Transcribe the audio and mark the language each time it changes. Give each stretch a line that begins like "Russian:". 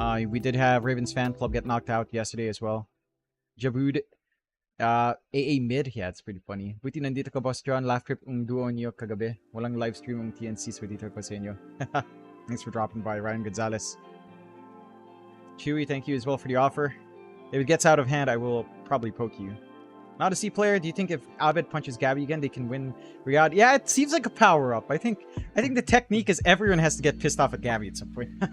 English: We did have Ravens fan club get knocked out yesterday as well. Jabood. AA mid. Yeah, it's pretty funny.
Filipino: Buti nandito ka, Boss John. Laugh trip ang duo niyo kagabi. Walang live stream ang TNC, so dito ko sa inyo.
English: Thanks for dropping by, Ryan Gonzalez. Chewy, thank you as well for the offer. If it gets out of hand, I will probably poke you. Not a C player. Do you think if Abed punches Gabby again, they can win Riyadh? Yeah, it seems like a power-up. I think the technique is everyone has to get pissed off at Gabby at some point.